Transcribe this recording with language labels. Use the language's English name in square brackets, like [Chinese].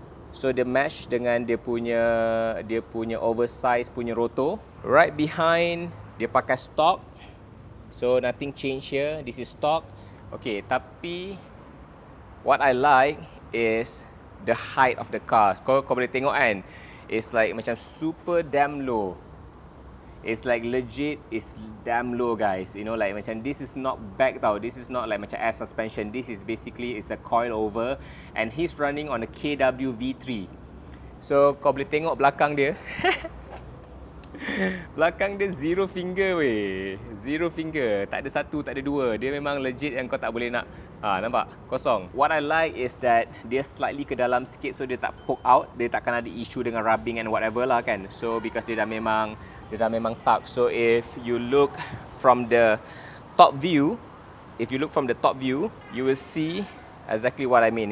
[Malay] So dia match dengan dia punya oversize punya rotor. [English] Right behind [Malay] dia pakai [English] stock. So nothing change here. This is stock. Okay, tapi what I like is the height of the car. [Malay] Kau boleh tengok kan, [English] it's like [Malay] macam [English] super damn low. It's like legit, it's damn low, guys. You know, like macam this is not back tau. This is not like macam air suspension. This is basically it's a coilover, and he's running on a KW V3. [Malay] So kau boleh tengok belakang dia. Belakang dia [English] zero finger [Malay] weh. Zero finger. Tak ada satu, tak ada dua. Dia memang legit yang kau tak boleh nak. Nampak? Kosong. [English] What I like is that dia slightly [Malay] ke dalam sikit, [English] so [Malay] dia tak [English] poke out. [Malay] Dia takkan ada issue dengan [English] rubbing and whatever [Malay] lah kan. [English] So because [Malay] dia dah memang tuck. [English] So if you look from the top view, you will see exactly what I mean.